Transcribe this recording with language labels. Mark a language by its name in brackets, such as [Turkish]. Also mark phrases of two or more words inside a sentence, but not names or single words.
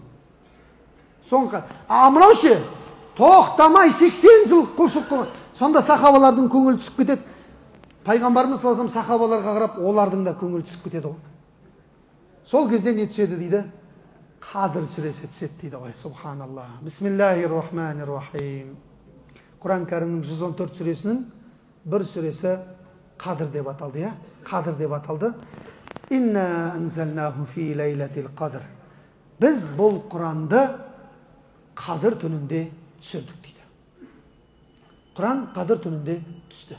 [Kazakh] Соңғы, мынау ше, тоқтамай 80 жыл құлшылық қылған. Сонда сахабалардың көңілі түсіп кетеді. Пайғамбарымыз [Arabic] صلى الله عليه وسلم [Kazakh] сахабаларға қарап, олардың да көңілі түсіп кетеді ғой. Сол кезде не түседі дейді? Қадір сүресі түседі дейді ғой. Субханалла. [Arabic] بسم الله الرحمن الرحيم. [Kazakh] Құран кәрімнің 114 сүресінің бір сүресі Қадір деп аталды, я? Қадір деп аталды. [Arabic] إنا أنزلناه في ليلة القدر. [Kazakh] Біз бұл Құранды Қадір түнінде түсірдік дейді. Құран Қадір түнінде түсті.